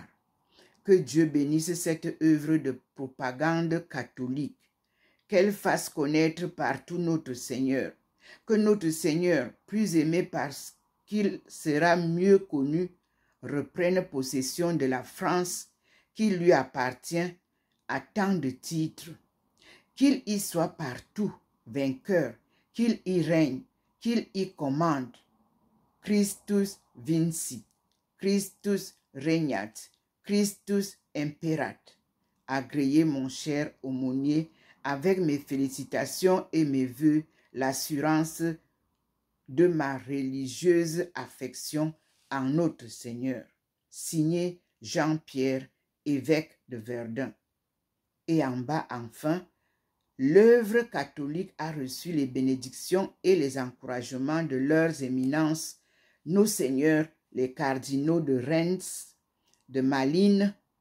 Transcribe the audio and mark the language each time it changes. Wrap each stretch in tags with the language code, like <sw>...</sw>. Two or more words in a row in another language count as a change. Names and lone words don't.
<fr>Que Dieu bénisse cette œuvre de propagande catholique, qu'elle fasse connaître partout notre Seigneur, que notre Seigneur, plus aimé parce qu'il sera mieux connu, reprenne possession de la France qui lui appartient à tant de titres, qu'il y soit partout vainqueur, qu'il y règne, qu'il y commande.</fr> <la>Christus vinci, Christus regnat, Christus imperat.</la> <fr>Agréez, mon cher aumônier, avec mes félicitations et mes vœux, l'assurance de ma religieuse affection en notre Seigneur. Signé Jean-Pierre, évêque de Verdun. Et en bas, enfin, l'œuvre catholique a reçu les bénédictions et les encouragements de leurs éminences, nos seigneurs, les cardinaux de Reims, de Malines,</fr>